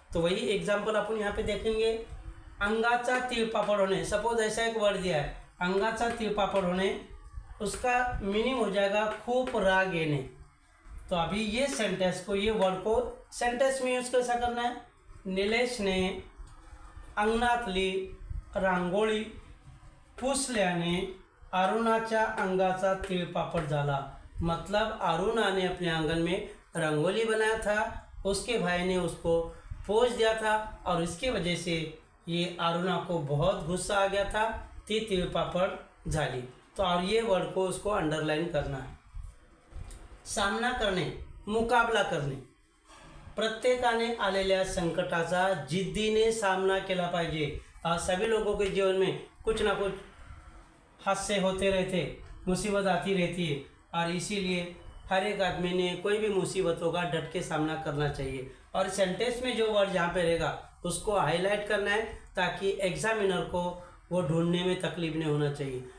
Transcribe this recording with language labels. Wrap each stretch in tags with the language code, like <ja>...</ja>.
<hi>तो वही एग्जाम्पल अपन यहाँ पे देखेंगे।</hi> <mr>अंगाचा तिळपापड होणे,</mr> <hi>सपोज ऐसा एक वर्ड दिया है अंगाचा तिळपापड होणे, उसका मीनिंग हो जाएगा खूब</hi> <mr>राग येणे।</mr> <hi>तो अभी ये सेंटेंस को, ये वर्ड को सेंटेंस में यूज कैसा करना है।</hi> <mr>निलेश ने अंगणातली रांगोळी पुसल्याने अरुणाच्या अंगाचा तिळपापड झाला।</mr> <hi>मतलब अरुणा ने अपने आंगन में रंगोली बनाया था, उसके भाई ने उसको पोंछ दिया था, और इसकी वजह से ये अरुणा को बहुत गुस्सा आ गया था,</hi> <mr>ती तिळपापड झाली।</mr> <hi>तो और ये वर्ड को उसको अंडरलाइन करना है।</hi> <mr>सामना करणे, मुकाबला करणे, प्रत्येकाने आलेल्या संकटाचा जिद्दीने सामना केला पाहिजे।</mr> <hi>सभी लोगों के जीवन में कुछ ना कुछ हादसे होते रहते, मुसीबत आती रहती है, और इसीलिए हर एक आदमी ने कोई भी मुसीबतों का डट के सामना करना चाहिए। और सेंटेंस में जो वर्ड जहाँ पे रहेगा उसको हाईलाइट करना है, ताकि एग्जामिनर को वो ढूंढने में तकलीफ नहीं होना चाहिए।</hi>